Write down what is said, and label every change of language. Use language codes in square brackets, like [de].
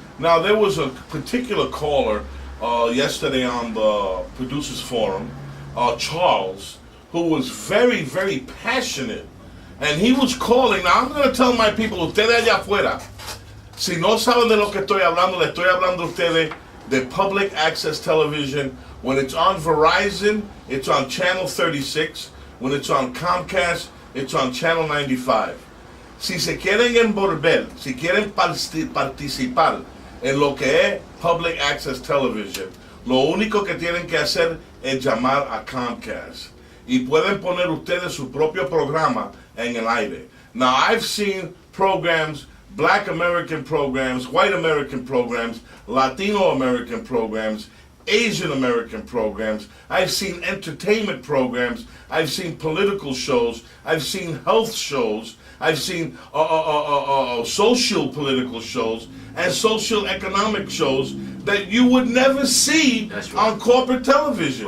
[en] Now, there was a particular caller yesterday on the producers forum, Charles, who was very, very passionate, and he was calling. Now, I'm going to tell my people, [es] ustedes allá afuera, si no saben de lo que estoy hablando, le estoy hablando a ustedes de public access television. [en] When it's on Verizon, it's on channel 36. When it's on Comcast, it's on channel 95. [es] Si se quieren envolver, si quieren participar en lo que es public access television, lo único que tienen que hacer es llamar a Comcast. Y pueden poner ustedes su propio programa en el aire. [en] Now, I've seen programs, Black American programs, White American programs, Latino American programs, Asian American programs. I've seen entertainment programs. I've seen political shows. I've seen health shows. I've seen social political shows and social economic shows that you would never see on corporate television.